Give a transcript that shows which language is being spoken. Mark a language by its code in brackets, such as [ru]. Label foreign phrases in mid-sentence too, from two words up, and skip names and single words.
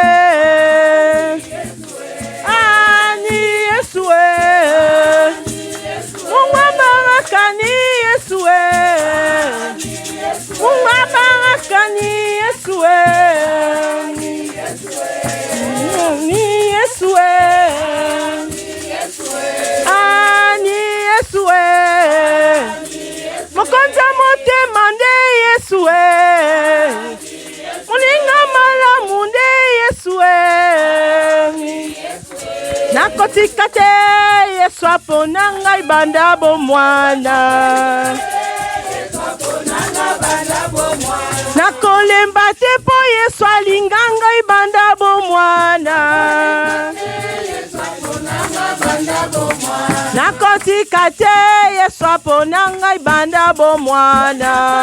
[sw] Mungu wa baraka ni Yesu Mungu wa baraka ni Yesu ni Yesu ni Yesu [ln] mokonza motema nde Yesu moninga malamu nde Yesu nakotika te Yesu apona ngai banda bomwana nakolemba te po Yesu alinga ngai banda bomwana nakotika te Yesu apona ngai banda bomwana